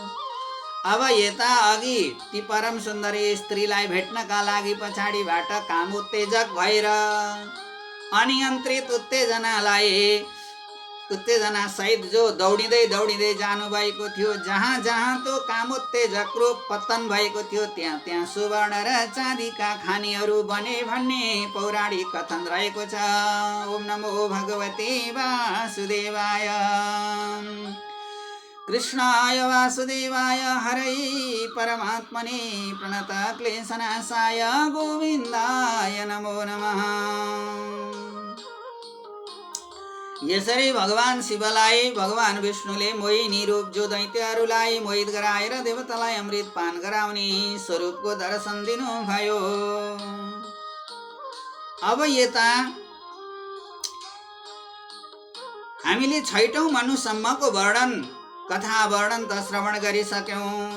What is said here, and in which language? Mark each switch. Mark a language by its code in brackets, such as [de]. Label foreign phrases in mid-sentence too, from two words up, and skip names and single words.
[ne] अब यता अघि ती परम सुन्दरी स्त्रीलाई भेट्नका लागि पछाडिबाट काम उत्तेजक भएर अनियन्त्रित उत्तेजना सहित जो दौडिँदै जानुभएको थियो, जहाँ जहाँ त्यो कामोत्तेजक रूप पतन भएको थियो त्यहाँ त्यहाँ सुवर्ण र चाँदीका खानीहरू बने भन्ने पौराणिक कथन रहेको छ। [sa] ओम नमो भगवते वासुदेवाय, कृष्णाय वासुदेवाय, हरै परमात्मने प्रणत क्लेशनाशाय गोविन्दाय नमो नमः। [ne] यसरी भगवान शिवलाई भगवान विष्णुले मोहिनी रूप जो दैत्यहरूलाई मोहित गराएर देवतालाई अमृत पान गराउने स्वरूपको दर्शन दिनुभयो। अब यता हामीले 6औं मनुसम्मको कथा वर्णन त श्रवण गरिसक्यौं।